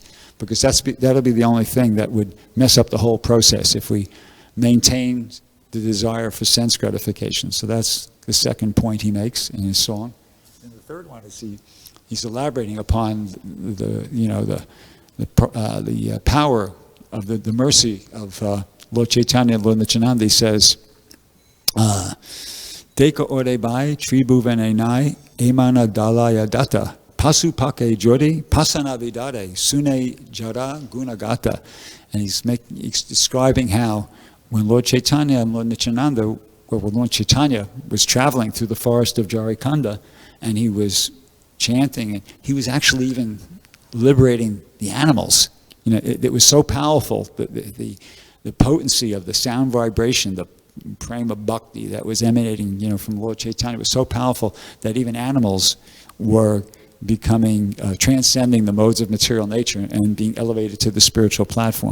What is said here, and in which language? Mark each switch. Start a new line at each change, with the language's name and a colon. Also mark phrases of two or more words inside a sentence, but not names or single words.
English: Because that'll be the only thing that would mess up the whole process if we maintain the desire for sense gratification. So that's the second point he makes in his song. And the third one is he's elaborating upon the power of the mercy of Lord Chaitanya and Lord Nityananda. He says,
Bangla: দেখ ওরে ভাই ত্রিভুবনে নাই এমন দয়াল দাতা পশু পাখি যদি পাষাণ বিদরে শুনে যার গুণগাথা.
English: And he's describing how when Lord Chaitanya and Lord Nityananda, when Lord Chaitanya was traveling through the forest of Jarikanda, and he was chanting, and he was actually even liberating the animals. It was so powerful, the potency of the sound vibration, the
Sanskrit: प्रेम भक्ति
English: that was emanating, from Lord Chaitanya was so powerful that even animals were becoming, transcending the modes of material nature and being elevated to the spiritual platform.